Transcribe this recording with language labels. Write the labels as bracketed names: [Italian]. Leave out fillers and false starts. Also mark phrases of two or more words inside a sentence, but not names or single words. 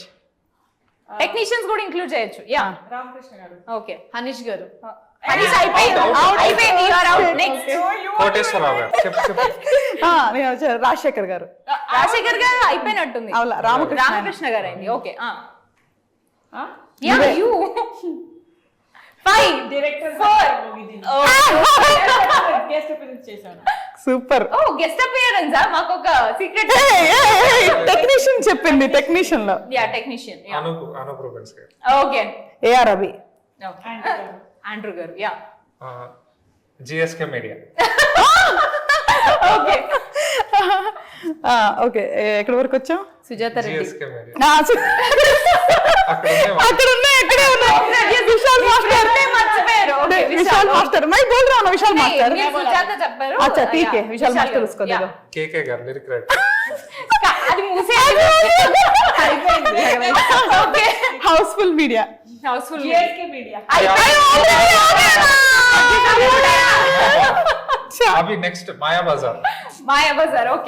[Telugu] టెక్నీషియన్స్ కూడా ఇంక్లూడ్ చేయొచ్చు యా Ramakrishna garu. ఓకే హనీష్ గారు హనీష్ అయిపోయింది అయిపోయింది [English] you are out next [Telugu] కోటేశ్వరరావు గారు, చెప్పు రాజశేఖర్ గారు, రాజశేఖర్ గారు అయిపోయినట్టుంది అవునా, రామకృష్ణ. రామకృష్ణ గారు అయింది ఓకే యా యు 5 Director 4 [English] guest appearance [Telugu] చేశాను. సూపర్. ఓ [English] guest appearance [Telugu] మాకు ఒక సీక్రెట్ టెక్నీషియన్ చెప్పింది, టెక్నీషియన్ లో యా టెక్నీషియన్ యా అనూప్ రూబెన్స్ గారు, ఓకే ఏఆర్ రవి, ఆండ్రూ గారు యా జిఎస్కే మీడియా, ఓకే ఓకే ఎక్కడి వరకు వచ్చాం? సుజాత రెడ్డి జిఎస్కే మీడియా అక్కడ ఉన్నాయి, ఎక్కడే ఉన్నాయి. విశాల్ మాస్టర్, మర్చిపోయారు ఓకే విశాల్ మాస్టర్, [Hindi] मैं बोल रहा हूं విశాల్ మాస్టర్. [Telugu] మీరు సుజాత చెప్పారు [Hindi] अच्छा ठीक है, विशाल [Telugu] విశాల్ मास्टर గారు, [Hindi] उसको दे yeah. दो. [Telugu] కేకే గారు లిరిక్ రైటర్, అది మూసేయాలి అయిపోయింది ఓకే హౌస్ఫుల్ మీడియా, హౌస్ఫుల్ GSK Media. అవి నెక్స్ట్ మాయా బజార్, మాయా బజార్ ఓకే